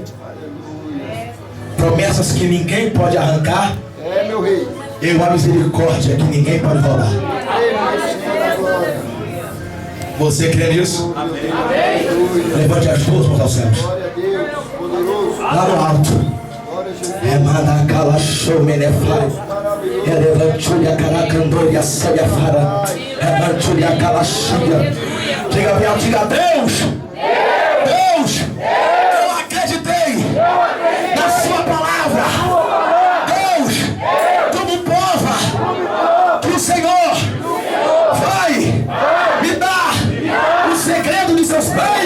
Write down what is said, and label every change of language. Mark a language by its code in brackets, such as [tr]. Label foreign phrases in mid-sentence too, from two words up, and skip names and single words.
[pt] Promessas que ninguém pode arrancar. É, meu rei. E uma misericórdia que ninguém pode roubar. Você crê nisso? Amém. Levante as duas mãos aos céus. Glória a Deus, poderoso. Lá no alto. Glória a Jesus. Remana calachou menefai. Elevantulia caracandoria saia fara. Remantulia calachia. Diga bem, diga Deus. Deus. Eu acreditei na sua palavra. Deus, como prova que o Senhor vai me dar o segredo de seus pés.